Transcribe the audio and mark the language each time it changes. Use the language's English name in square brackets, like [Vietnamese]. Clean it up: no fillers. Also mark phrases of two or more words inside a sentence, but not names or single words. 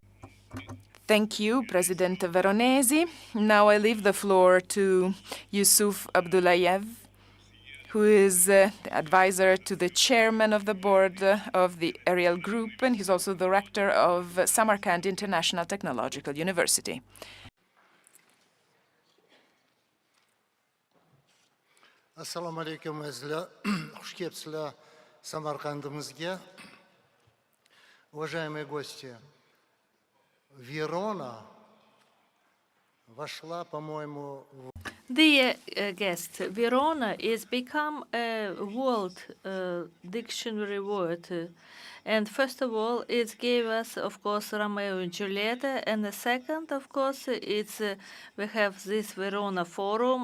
[English] Thank you, President Veronesi. Now I leave the floor to Yusuf Abdullayev, who is the advisor to the chairman of the board of the Ariel Group, and he's also the rector of Samarkand International Technological University. [Arabic] السلام عليكم, [Uzbek] xush kelibsizlar Samarqandimizga. [Russian] Уважаемые гости, Верона вошла, по-моему, [English] Dear guest, Verona is become a world dictionary word. And first of all, it gave us, of course, Romeo and Juliet. And the second, of course, it's we have this Verona Forum.